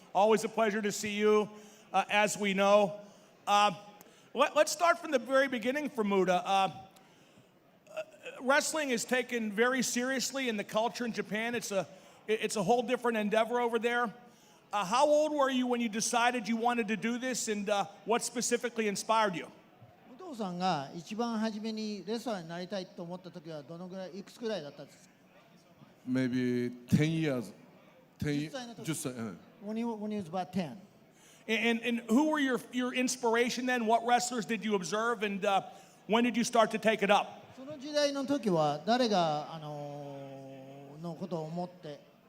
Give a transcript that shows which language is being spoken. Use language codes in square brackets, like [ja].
[en] Always a pleasure to see you, as we know. Let's start from the very beginning for Muta. Wrestling is taken very seriously in the culture in Japan. It's It's a whole different endeavor over there. How old were you when you decided you wanted to do this, and what specifically inspired you? [ja] 武藤さんが一番初めにレスラーになりたいと思った時はどのぐらいいくつぐらいだったんですか [en] Maybe 10 years. [ja] 10歳の時 10歳、うん [en] when he was about 10. And who were your inspiration then? What wrestlers did you observe, and when did you start to take it up? [ja] その時代の時は誰がのことを思って